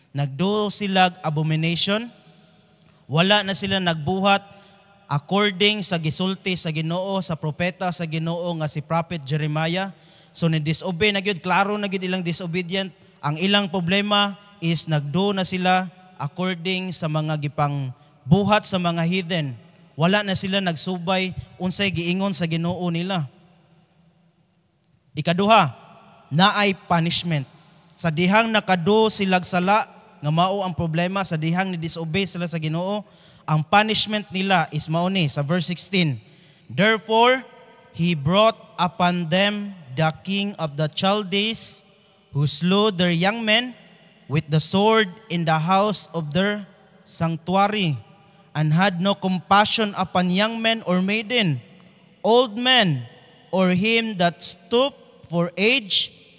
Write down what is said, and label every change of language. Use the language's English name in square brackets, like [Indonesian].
[Cebuano] Nagduo sila abomination, wala na sila nagbuhat according sa gisulti sa Ginoo, sa propeta sa Ginoo nga si Prophet Jeremiah. So ni disobey na gyud, klaro na gyud ilang disobedient. Ang ilang problema is nagdo na sila according sa mga gipang buhat sa mga heathen. Wala na sila nagsubay unsay giingon sa Ginoo nila. Ikaduha, naay punishment. Sa dihang nakado silag sala nga mao ang problema, sa dihang ni disobey sila sa Ginoo, ang punishment nila is mao ni sa verse 16. [English] Therefore, he brought upon them the king of the Chaldees, who slew their young men with the sword in the house of their sanctuary, and had no compassion upon young men or maiden, old men, or him that stooped for age.